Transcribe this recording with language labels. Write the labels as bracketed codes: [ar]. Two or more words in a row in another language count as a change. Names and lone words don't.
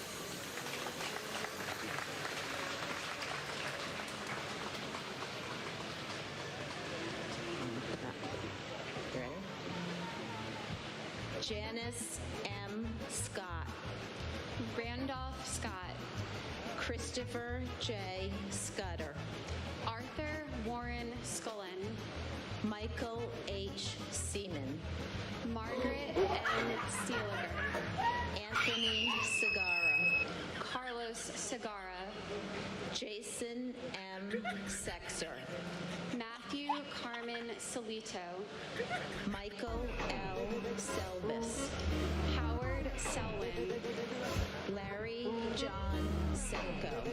[en] Janice M. Scott, Randolph Scott. Christopher J. Scudder, Arthur Warren Scullin. Michael H. Seaman, Margaret N. Seeliger. Anthony Segarra, Carlos Segarra. Jason M. Sexer, Matthew Carmen Solito. Michael L. Selbis, Howard Selwyn. Larry John Senko,